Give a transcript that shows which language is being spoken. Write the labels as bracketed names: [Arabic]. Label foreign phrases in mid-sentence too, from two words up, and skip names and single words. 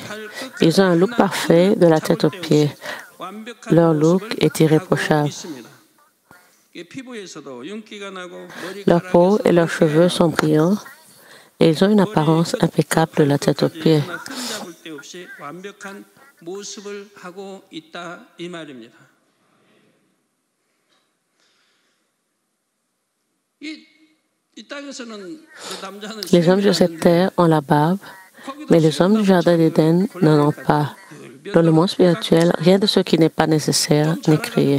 [French] Ils ont un look parfait de la tête aux pieds. Leur look est irréprochable. Leur peau et leurs cheveux sont brillants et ils ont une apparence impeccable de la tête aux pieds. [Korean] 모습을 하고 있다 이 말입니다. [French] Les hommes sur cette terre ont la barbe, mais les hommes du jardin d'Éden n'en ont pas. Dans le monde spirituel, rien de ce qui n'est pas nécessaire n'est créé.